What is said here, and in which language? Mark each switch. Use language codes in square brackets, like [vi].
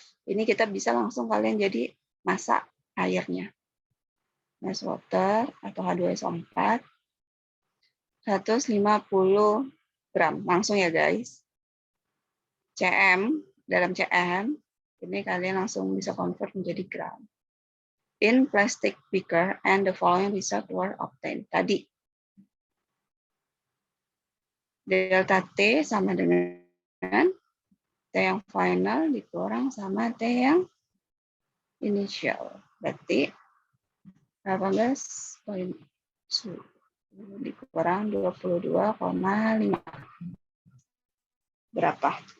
[id] Ini kita bisa langsung kalian jadi masak airnya. Mass water atau H2SO4 150 gram. Langsung ya guys. Dalam CM, ini kalian langsung bisa convert menjadi gram. [en] In plastic beaker and the following result were obtained. [id] Tadi delta T sama dengan T yang final dikurang sama T yang initial. Berarti 18,2 dikurang 22,5. Berapa?